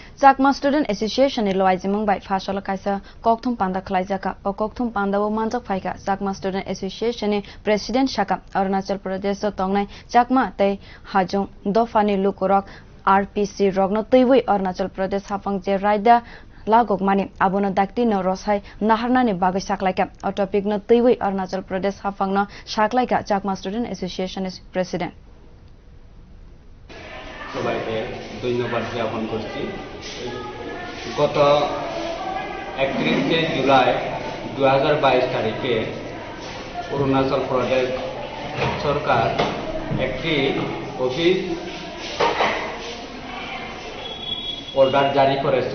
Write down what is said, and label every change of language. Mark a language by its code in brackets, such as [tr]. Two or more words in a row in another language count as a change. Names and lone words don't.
[trp] Chakma Student Association ni luajimung bai phasalo kaisa kokthum panda khlaikha o kokthum panda o manjak phaikha Chakma Student Association ni President sakha Arunachal Pradesh tongnai Chakma tei hajung dopha ni lukorog RPC rogno twiwi Arunachal Pradesh haphang je raida lagukmani abono dakti no rosai naharnani bagwi sakhlaikha o topic no twiwi Arunachal Pradesh haphang no sakhlaikha Chakma Student Association is President [bn] সবাইকে ধন্যবাদ জ্ঞাপন করছি। গত 31 জুলাই 2022 তারিখে অরুণাচল প্রদেশ সরকার একটি অফিস অর্ডার জারি করেছে।